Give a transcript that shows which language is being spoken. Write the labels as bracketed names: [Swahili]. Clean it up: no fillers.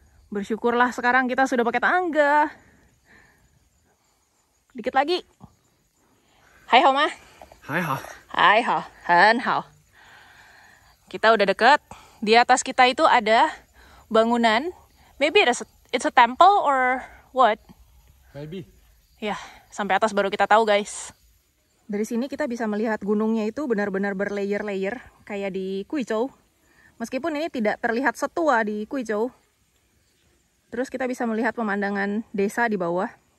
[Indonesian] Bersyukurlah sekarang kita sudah pakai tangga. Dikit lagi. Hai hao ma. Hai ha. Hai hao. Han hao. Kita udah deket. Di atas kita itu ada bangunan. [English] Maybe it's a temple or what? Maybe. [Indonesian] Ya, sampai atas baru kita tahu guys. Dari sini kita bisa melihat gunungnya itu benar-benar berlayer-layer. Kayak di Guizhou. Meskipun ini tidak terlihat setua di Guizhou. Terus kita bisa melihat pemandangan desa di bawah.